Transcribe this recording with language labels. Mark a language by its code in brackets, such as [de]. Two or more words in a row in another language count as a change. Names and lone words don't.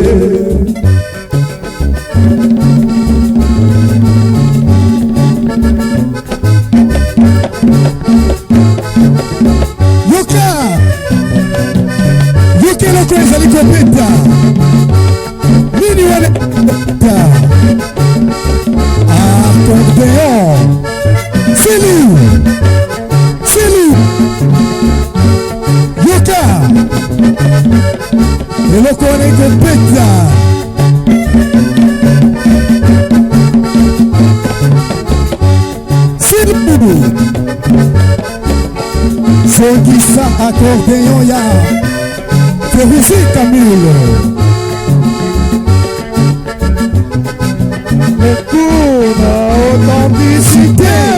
[ln] Ezali kopeta nini wana accordéon Silu yoka eloko wana ekopeta Silu sokisa accordéon ya Feruzi Kamile. [fr] Le cours d'authenticité.